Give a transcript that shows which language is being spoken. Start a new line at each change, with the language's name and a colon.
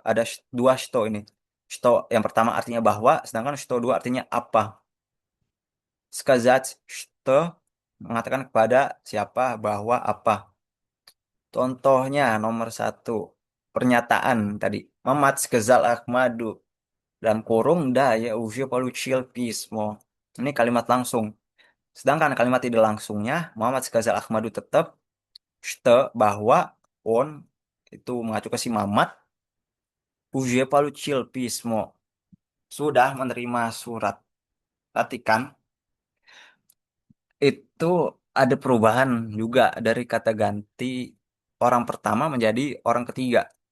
Indonesian: Ada dua что ini. Что yang pertama artinya bahwa, sedangkan что dua artinya apa.
Russian: Сказать что
Indonesian: mengatakan kepada siapa bahwa apa. Contohnya nomor 1. Pernyataan tadi.
Russian: Mamat сказал Ahmadu.
Indonesian: Dalam kurung
Russian: да, я уже получил письмо.
Indonesian: Ini kalimat langsung. Sedangkan kalimat tidak langsungnya, Muhammad сказал Ahmadu tetap что bahwa on itu mengacu ke si Mamat
Russian: уже получил письмо.
Indonesian: Sudah menerima surat. perhatikan itu ada perubahan juga dari kata ganti orang pertama menjadi orang ketiga.